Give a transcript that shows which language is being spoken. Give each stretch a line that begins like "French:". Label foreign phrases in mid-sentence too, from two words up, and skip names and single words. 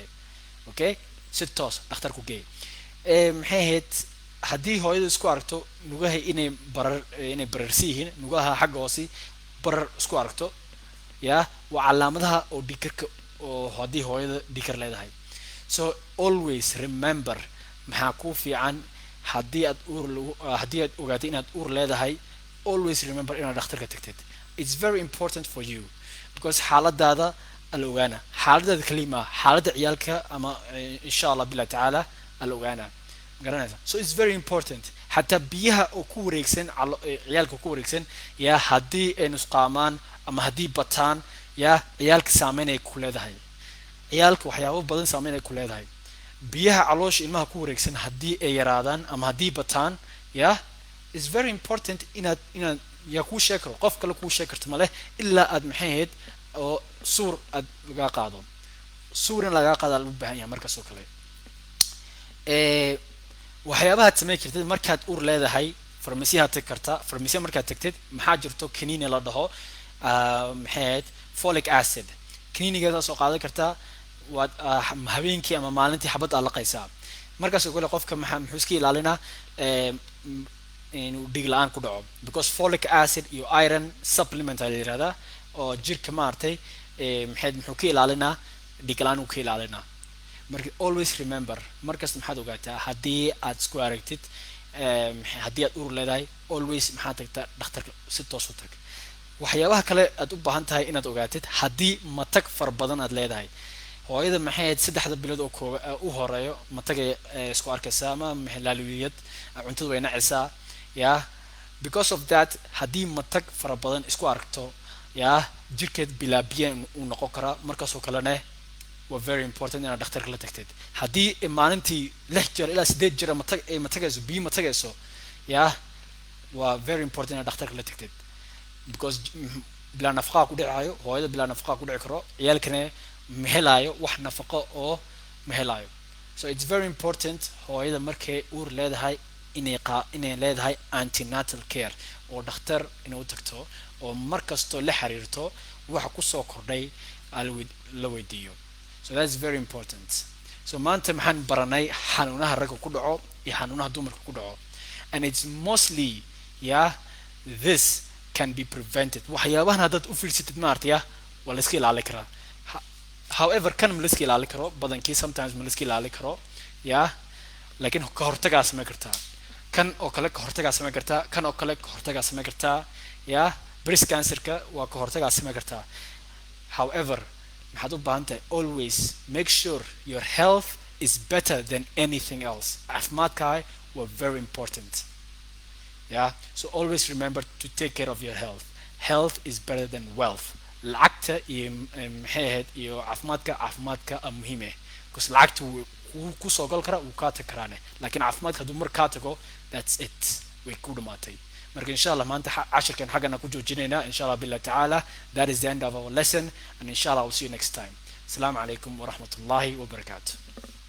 Somali: okay, si toos dhakhtarku geey. maxay ahayd haddii hooyada isku aragto nugaha inay bararsi yihiin, nugaha xagga hoosi barar isku aragto yaa, waa calaamadaha oo dhiikarka oo haddii hooyada dhiikar leedahay.
English: so always remember
Somali: maxaa ku fiican haddii aad ogaatay inaad uur leedahay,
English: always remember
Somali: inaad dhakhtarka tagtid.
English: it's very important for you because
Somali: xaaladaada ala ogaana, xaaladaada kalima xaaladda ciyaalka ama
Arabic: إن شاء الله بالله تعالى
Somali: ala ogaana garanaysa.
English: so it's very important
Somali: xataa biyaha oo ku wareegsan ciyaalka ku wareegsan yaa haddii ay nusqaamaan ama haddii bataan yaa ciyaalka saameyn ay ku leedahay, ciyaalka waxyaabo badan saameyn ay ku leedahay. biyaha caloosha ilmaha ku wareegsan haddii ay yaraadaan ama haddii bataan yaa
English: is very important
Somali: inaad yaa kuu sheegi karo, qof kale kuu sheegi karto maleh ilaa aad maxay ahayd oo suur aad lagaa qaado. suur in lagaa qaada lagu baahan yahay markaasoo kale. waxyaabahaad samayn kartid markaad uur leedahay farmasiyaad tagi kartaa. farmasiya markaad tagtid maxaa jirto kaniini la dhaho maxay ahayd
English: folic acid,
Somali: kaniinigeedaa soo qaadan kartaa, waad habeenkii ama maalintii xabad aad laqaysaa. markaasoo kale qofka muxuu iska ilaalinaa inuu dhiig la-aan ku dhaco
English: because folic acid
Somali: iyo
English: iron supplement
Somali: aa la yihahdaa oo jirka maaragtay muxuu ka ilaalinaa dhiig la-aan uu ka ilaalinaa. marka
English: always remember
Somali: markasta maxaad ogaataa haddii aad isku aragtid haddii aad uur leedahay always maxaad tagtaa dhakhtarka si toos u tag. waxyaabaha kale aad u baahan tahay inaad ogaatid haddii matag fara badan aad leedahay, hooyada maxay ahayd saddexda bilood oo u horeeyo matagay isku arkaysaa ama laaliyad cuntada way nacaysaa yaa.
English: because of that
Somali: haddii matag fara badan isku aragto yaa jirkeed bilaa biyo uu noqon karaa, markaasoo kalena waa
English: very important
Somali: inaad dhakhtarka la tagtid. haddii maalintii 6 jeer ilaa 8 jeer ay matagayso biyo matagayso yaa waa
English: very important
Somali: inaad dhakhtarka la tagtid because bilaa nafaqaa ku dhicayo, hooyada bilaa nafaqaa ku dhici karo, ciyaalkana ma helaayo wax nafaqo oo ma helaayo.
English: so it's very important
Somali: hooyada markay uur leedahay inay leedahay
English: antenatal care
Somali: oo dhakhtar inay u tagto oo markastoo la xiriirto waxa kusoo kordhay la weydiiyo.
English: so that's very important.
Somali: so maanta maxaan baranay xanuunaha ragga ku dhaco iyo xanuunaha dumarka ku dhaco
English: and it's mostly this can be prevented.
Somali: waxyaabahan haddaad u fiirsatid maartaya waa la iska ilaali karaa. however kan ma la iska ilaali karo badankii, sometimes ma la iska ilaali karo laakiin ka hortagaa samayn kartaa. kan oo kale ka hortagaa samayn kartaa, kan oo kale ka hortagaa samayn kartaa
English: breast cancerka
Somali: waa ka hortagaa samayn kartaa.
English: however
Somali: maxaad u baahan tahay
English: always make sure your health is better than anything else.
Somali: caafimaadkaaga waa
English: very important. so always remember to take care of your health. health is better than wealth.
Somali: lacagta iyo maxay ahayd iyo caafimaadka muhiim ah because lacagta wuu ku soo gal karaa wuu kaa tagi karaane, laakiin caafimaadka hadduu mar kaa tago
English: that's it,
Somali: way ku dhamaatay. marka
Arabic: إن شاء الله
Somali: maanta cashirkan xaggana ku joojinaynaa
Arabic: إن شاء الله بالله تعالى.
English: that is the end of our lesson and
Arabic: إن شاء الله
English: we'll see you next time.
Arabic: السلام عليكم ورحمة الله وبركاته